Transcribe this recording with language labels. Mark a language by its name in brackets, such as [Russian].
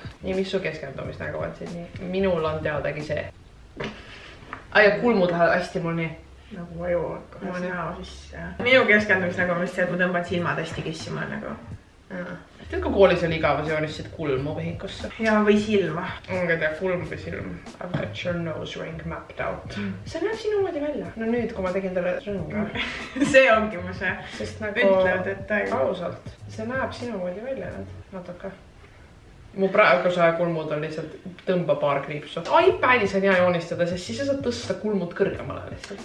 [Estonian] Nii, mis su keskendumisnägu on siin nii? Minul on teadagi see. Ja kulmud lähevad hästi mul nii. Nagu vaju kohe näo sisse. Minu keskendumisnägu on vist see, et ma tõmban silmad hästi kissima nagu. Tead, kui koolis oli igav, sa joonistasid kulmu vihikusse? Ja, või silma. Ma ei tea, kulm või silm. [English] I've got your nose ring mapped out. [Estonian] See näeb sinu moodi välja. No nüüd, kui ma tegin talle rõnga. See ongi mu see. Sest nagu... Ütlev detail. Ausalt. See näeb sinu moodi välja nüüd. Natuke. Mu praeguse kulmud on lihtsalt tõmba paar kriipsu. iPadis on hea joonistada, sest siis sa saad tõsta kulmud kõrgemale lihtsalt.